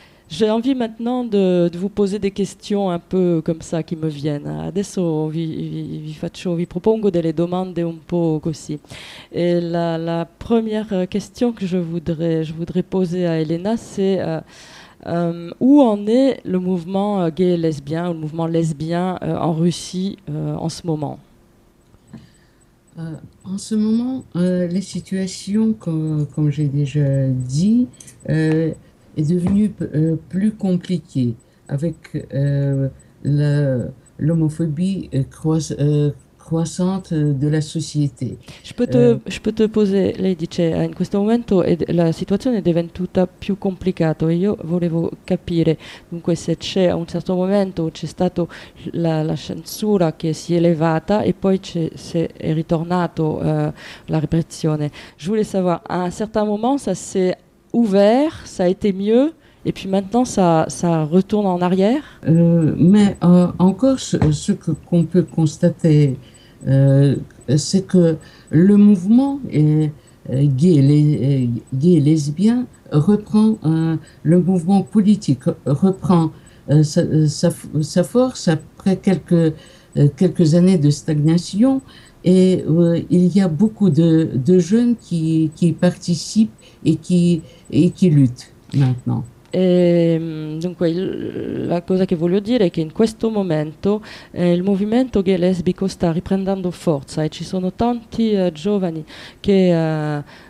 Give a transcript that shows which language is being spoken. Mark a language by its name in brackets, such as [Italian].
[French] J'ai envie maintenant de vous poser des questions un peu comme ça qui me viennent. [Italian] Adesso vi propongo delle domande un po' così. [French] Et la première question que je voudrais poser à Elena, c'est où en est le mouvement gay et lesbien, ou le mouvement lesbien en Russie en ce moment ? En ce moment, les situations, comme j'ai déjà dit, est devenu plus compliqué avec l'homophobie croissante de la société. Je peux te poser, [Italian] lei dice, in questo momento la situazione è diventata più complicata. Io volevo capire, dunque, se c'è a un certo momento c'è stato la censura che si è elevata e poi è ritornato la repressione. [French] Je voulais savoir, à un certain moment, ça s'est ouvert, ça a été mieux, et puis maintenant ça retourne en arrière. Mais encore, ce qu'on peut constater, c'est que le mouvement gay lesbien reprend le mouvement politique reprend sa force après quelques années de stagnation, et il y a beaucoup de jeunes qui participent [Italian] e chi [French] lutte maintenant. [Italian] E dunque la cosa che voglio dire è che in questo momento il movimento gay lesbico sta riprendendo forza, e ci sono tanti giovani che